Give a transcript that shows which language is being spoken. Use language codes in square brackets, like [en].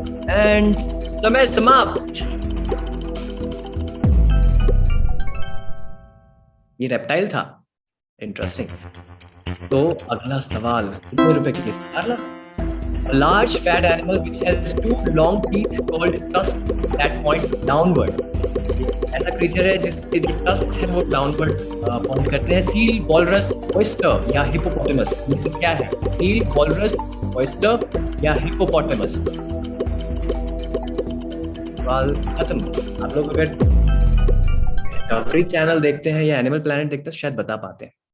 [hi] And समय समाप्त। ये रेप्टाइल था। इंटरेस्टिंग। तो अगला सवाल कितने रुपए के लिए? 4 lakh. [en] A large fat animal which has 2 long teeth called tusks that point downward. [hi] ऐसा क्रीचर है जिसके जो टस्क है वो डाउनवर्ड पॉइंट करते हैं। सील, वॉलरस, ऑयस्टर या हिपोपोटेमस? इनमें से क्या है? सील, वॉलरस, ऑयस्टर या हिपोपोटेमस? सवाल खत्म। आप लोग अगर डिस्कवरी चैनल देखते हैं या एनिमल प्लैनेट देखते हैं शायद बता पाते हैं।